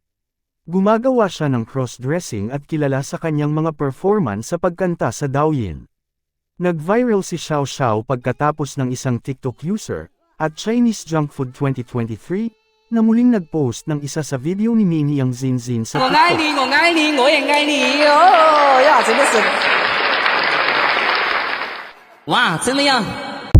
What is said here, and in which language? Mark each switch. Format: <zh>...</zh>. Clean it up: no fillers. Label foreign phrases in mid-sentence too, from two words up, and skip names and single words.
<tl>Gumagawa siya ng cross-dressing at kilala sa kanyang mga performance sa pagkanta sa Douyin. Nag-viral si Xiao Xiao pagkatapos ng isang TikTok user, at Chinese Junk Food 2023, na muling nag-post ng isa sa video ni Minnie Yang Zinzin sa TikTok.</tl> <zh>我爱你，我爱你，我也爱你哦呀，真的是，哇，真的呀。</zh>